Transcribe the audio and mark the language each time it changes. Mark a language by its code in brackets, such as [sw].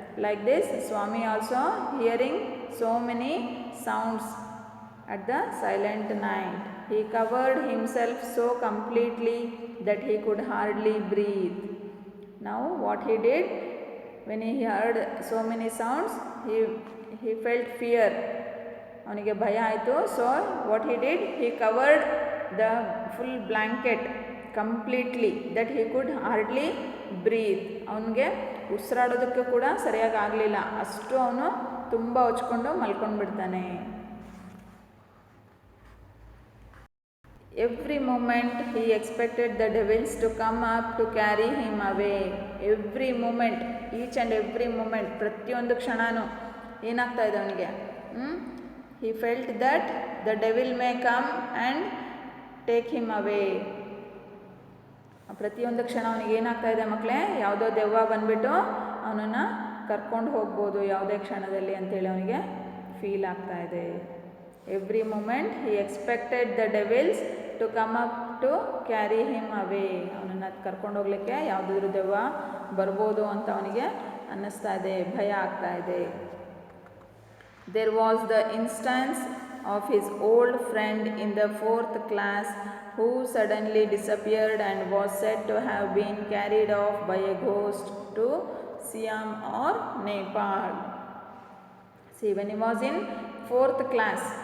[en] Like this, Swami also hearing so many sounds at the silent night. He covered himself so completely that he could hardly breathe. Now what he did, when he heard so many sounds, he felt fear. [kn] ಅವನಿಗೆ ಭಯ ಆಯಿತು. [en] So what he did, he covered the full blanket completely that he could hardly breathe. [kn] ಅವನಿಗೆ ಉಸಿರಾಡೋದಕ್ಕೆ ಕೂಡ ಸರಿಯಾಗಿ ಆಗಲಿಲ್ಲ, ಅಷ್ಟು ಅವನು ತುಂಬ ಹೊಚ್ಕೊಂಡು ಮಲ್ಕೊಂಡು ಬಿಡ್ತಾನೆ. [en] Every moment he expected the devils to come up to carry him away. Every moment, each and every moment, [kn] ಪ್ರತಿಯೊಂದು ಕ್ಷಣವೂ ಏನಾಗ್ತಾ ಇದೆ ಅವನಿಗೆ, [en] He felt that the devil may come and take him away. [kn] ಪ್ರತಿಯೊಂದು ಕ್ಷಣ ಅವನಿಗೆ ಏನಾಗ್ತಾ ಇದೆ ಮಕ್ಕಳೇ, ಯಾವುದೋ ದೆವ್ವ ಬಂದುಬಿಟ್ಟು ಅವನನ್ನು ಕರ್ಕೊಂಡು ಹೋಗ್ಬೋದು ಯಾವುದೇ ಕ್ಷಣದಲ್ಲಿ ಅಂತೇಳಿ ಅವನಿಗೆ ಫೀಲ್ ಆಗ್ತಾ ಇದೆ. [en] Every moment he expected the devils to come up to carry him away. [kn] ಅವನನ್ನು ಕರ್ಕೊಂಡು ಹೋಗ್ಲಿಕ್ಕೆ ಯಾವುದಾದ್ರೂ ದೆವ್ವ ಬರ್ಬೋದು ಅಂತ ಅವನಿಗೆ ಅನ್ನಿಸ್ತಾ ಇದೆ, ಭಯ ಆಗ್ತಾ ಇದೆ. [en] There was the instance of his old friend in the 4th class who suddenly disappeared and was said to have been carried off by a ghost to Siam or Nepal. See, when he was in 4th class,